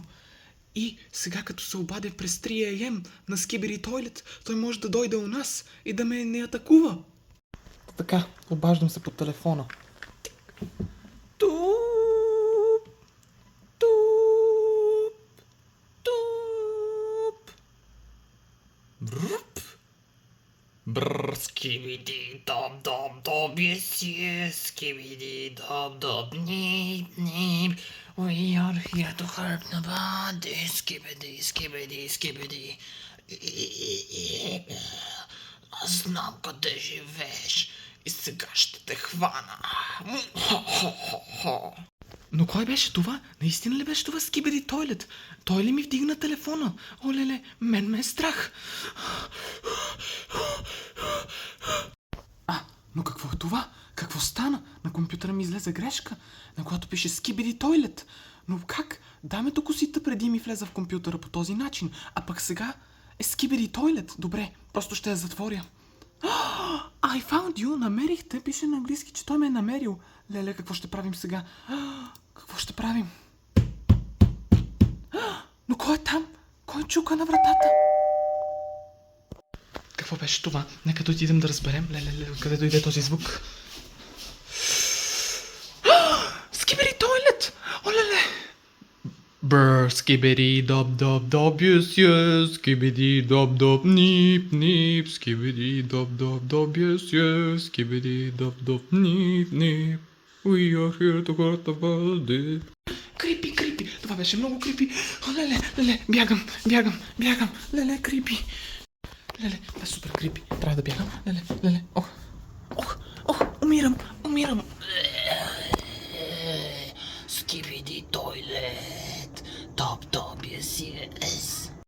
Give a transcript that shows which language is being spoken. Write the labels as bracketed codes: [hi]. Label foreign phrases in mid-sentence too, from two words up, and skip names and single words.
[bg] И сега като се обадя през 3 ам на Скибери Тойлет, той може да дойде у нас и да ме не атакува. Така, обаждам се по телефона. Туп, туп, туп. Бруп. Brr, skibidi dop dop dop, [en] yes yes, skibidi dop dop, nip nip. We are here to help nobody. Skibidi skibidi skibidi. [bg] Аз знам къде живееш и сега ще те хвана. Но кой беше това? Наистина ли беше това Скибери Тойлет? Той ли ми вдигна телефона? Олеле, мен ме е страх. Но какво е това? Какво стана? На компютъра ми излезе грешка, на която пише Скибери Тойлет. Но как? Дамето косита преди ми влезе в компютъра по този начин, а пък сега е Скибери Тойлет. Добре, просто ще я затворя. [en] I found you, [bg] намерихте. Пише на английски, че той ме е намерил. Леле, какво ще правим сега? Какво ще правим? Но кой е там? Кой чука на вратата? Какво беше това? Нека да отидем да разберем. Леле, къде дойде този звук? Скибери Тойлет! Олеле! Бррр, скибери доп доп доп, [en] yes yes, скибери доп доп, нип нип, скибери доп доп доп, yes yes, скибери доп доп, нип нип. We are here to hurt the world. Creepy, creepy, [bg] това беше много крипи. О, леле, бягам, леле, крипи. Леле, това е супер крипи, трябва да бягам, леле, ох, умирам. Skibidi toilet, top top, [en] yes yes.